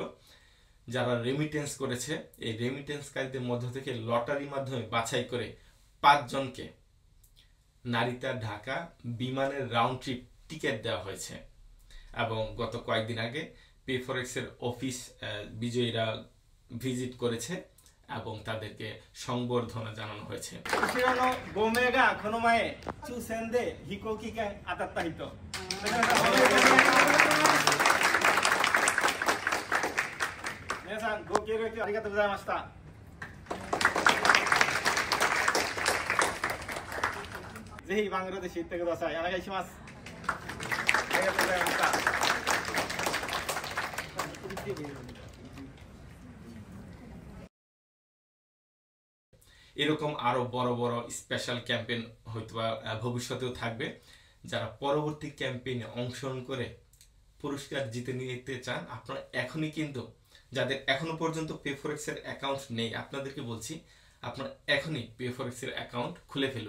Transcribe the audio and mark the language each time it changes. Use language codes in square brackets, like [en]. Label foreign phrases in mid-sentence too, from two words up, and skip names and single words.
[bn] যারা রেমিটেন্স করেছে, এই রেমিটেন্সকারীদের মধ্য থেকে লটারির মাধ্যমে বাছাই করে 5 জনকে নারিতা ঢাকা বিমানের রাউন্ড ট্রিপ টিকিট দেওয়া হয়েছে। এবং গত কয়েকদিন আগে পেফরেক্সের অফিস বিজয়ীরা ভিজিট করেছে এবং তাদেরকে সংবর্ধনা জানানো হয়েছে। [ja] 後ろの5名がこの前抽選で飛行機券当たった人。皆さんご協力ありがとうございました。ぜひバングラデシュ行ってください。お願いします。ありがとうございました。 [bn] এরকম আরো বড় বড় স্পেশাল ক্যাম্পেইন হয়তো ভবিষ্যতেও থাকবে। যারা পরবর্তী ক্যাম্পেইনে অংশগ্রহণ করে পুরস্কার জিতে নিতে চান, আপনারা এখনই কিন্তু, যাদের এখনো পর্যন্ত পেফরেক্সের অ্যাকাউন্ট নেই, আপনাদেরকে বলছি আপনারা এখনই পেফরেক্সের অ্যাকাউন্ট খুলে ফেলুন।